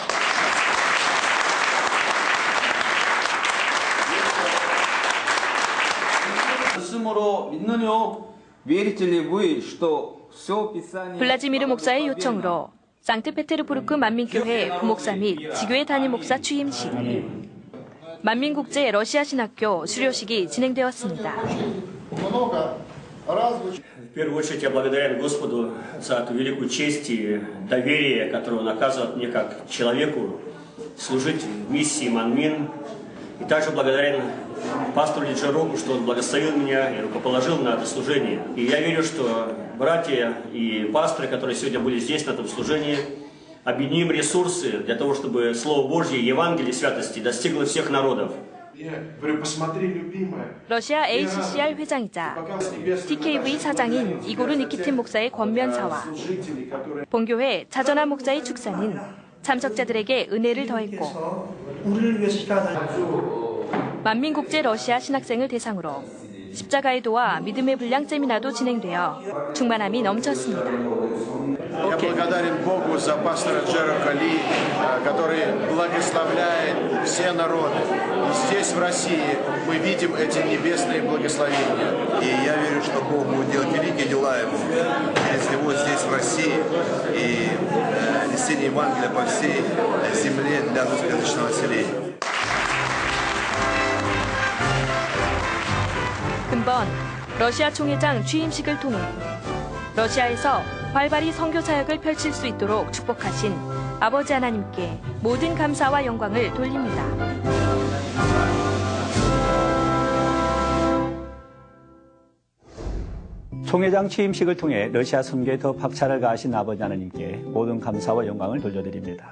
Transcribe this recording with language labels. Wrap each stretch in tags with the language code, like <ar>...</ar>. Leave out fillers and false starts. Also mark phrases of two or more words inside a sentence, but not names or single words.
<ko>스스로 믿느뇨? 블라지미르 목사의 요청으로 상트페테르부르크 만민교회 부목사 및 지교회 담임 목사 취임식, 만민국제 러시아 신학교 수료식이 진행되었습니다.</ko> <ru>В первую очередь я благодарен Господу за эту великую честь и доверие, которое Он оказывает мне как человеку служить в миссии Манмин. И также благодарен пастору Лиджароку, что он благословил меня и рукоположил на это служение. И я верю, что братья и пасторы, которые сегодня были здесь, на этом служении, объединим ресурсы для того, чтобы Слово Божье, Евангелие святости достигло всех народов.</ru> <ko>러시아 ACCR 회장이자 TKV 사장인 이고르 니키틴 목사의 권면사와 본교회 차전환 목사의 축사는 참석자들에게 은혜를 더했고, 만민국제 러시아 신학생을 대상으로 십자가의 도와 믿음의 분량 세미나도 진행되어 충만함이 넘쳤습니다.</ko> <ru>Я благодарен Богу за пастора Джерока Ли, который благословляет все народы. И здесь, в России, мы видим эти небесные благословения. И я верю, что Бог будет делать великие дела ему, через него здесь, в России, и несение Евангелия по всей земле для русскоязычного населения.</ru> <ko>금번 러시아 총회장 취임식을 통해 러시아에서 활발히 선교 사역을 펼칠 수 있도록 축복하신 아버지 하나님께 모든 감사와 영광을 돌립니다. 총회장 취임식을 통해 러시아 선교에 더 박차를 가하신 아버지 하나님께 모든 감사와 영광을 돌려드립니다.</ko>